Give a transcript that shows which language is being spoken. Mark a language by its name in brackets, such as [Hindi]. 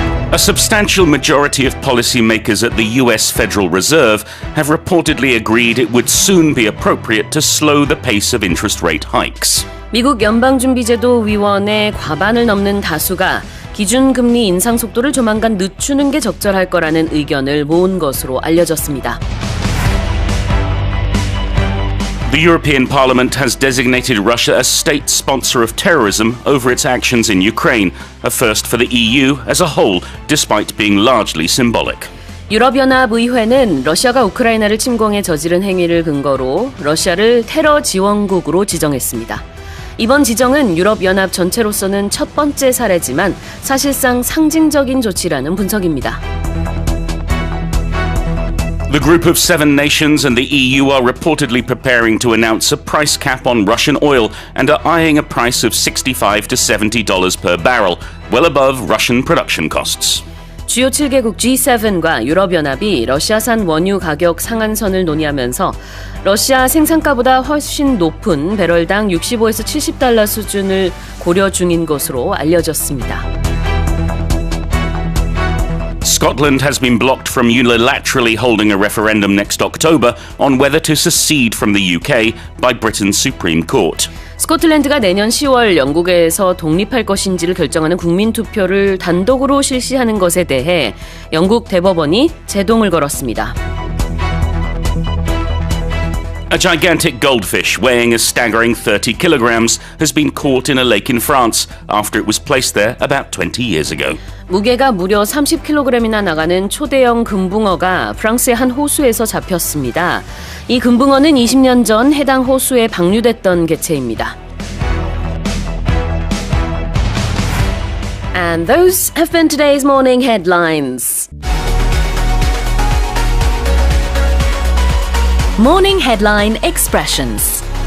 [English] A substantial majority of policymakers at the US Federal Reserve have reportedly agreed it would soon be appropriate to slow the pace of interest rate hikes. [Korean] 미국 연방준비제도 위원회 과반을 넘는 다수가 기준금리 인상 속도를 조만간 늦추는 게 적절할 거라는 의견을 모은 것으로 알려졌습니다. [English] The European Parliament has designated Russia as state sponsor of terrorism over its actions in Ukraine, a first for the EU as a whole, despite being largely symbolic. [Korean] 유럽연합 의회는 러시아가 우크라이나를 침공해 저지른 행위를 근거로 러시아를 테러 지원국으로 지정했습니다. 이번 지정은 유럽연합 전체로서는 첫 번째 사례지만 사실상 상징적인 조치라는 분석입니다. [English] The group of 7 nations and the EU are reportedly preparing to announce a price cap on Russian oil and are eyeing a price of $65 to $70 per barrel, well above Russian production costs. [Korean] 주요 7개국 G7과 유럽연합이 러시아산 원유 가격 상한선을 논의하면서 러시아 생산가보다 훨씬 높은 배럴당 65에서 $70 수준을 고려 중인 것으로 알려졌습니다. [English] Scotland has been blocked from unilaterally holding a referendum next October on whether to secede from the UK by Britain's Supreme Court. [Korean] 스코틀랜드가 내년 10월 영국에서 독립할 것인지를 결정하는 국민투표를 단독으로 실시하는 것에 대해 영국 대법원이 제동을 걸었습니다. [English] A gigantic goldfish weighing a staggering 30 kilograms has been caught in a lake in France after it was placed there about 20 years ago. [Korean] 무게가 무려 30kg이나 나가는 초대형 금붕어가 프랑스의 한 호수에서 잡혔습니다. 이 금붕어는 20년 전 해당 호수에 방류됐던 개체입니다. [English] And those have been today's morning headlines. Morning headline expressions.